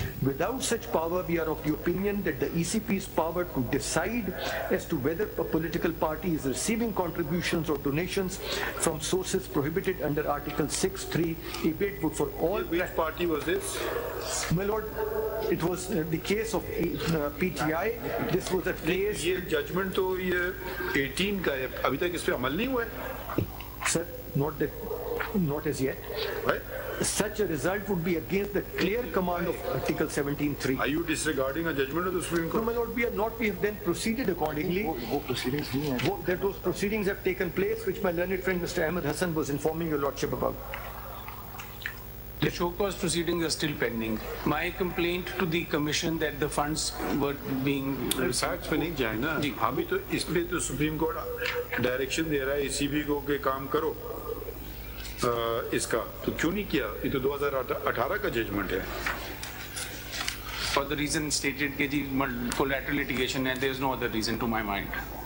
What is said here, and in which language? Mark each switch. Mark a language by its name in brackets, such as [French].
[English] Without such power, we are of the opinion that the ECP's power to decide as to whether a political party is receiving contributions or donations from sources prohibited under Article 6(3) ebate would for all. Which party was this? My lord, it was the case of PTI. This was a case. [Hindi] ये judgment तो ये 18 का है, अभी तक इस पे अमल नहीं हुआ है? [English] Sir, not as yet. Right? Such a result would be against the clear command of Article 17(3). Are you disregarding a judgment of the Supreme Court? No, my lord, we are not. We have then proceeded accordingly. That those proceedings have taken place, which my learned friend Mr. Ahmed Hassan was informing your lordship about. The show cause proceedings are still pending. My complaint to the commission that the funds were being [Hindi] facts पे नहीं जाए ना, अभी तो इसलिए तो supreme court direction दे रहा है ECB को कि काम करो इसका, तो क्यों नहीं किया? ये तो 2018 का जजमेंट है. [English] for the reason stated [Hindi] कि जी [English] collateral litigation है, there is no other reason to my mind.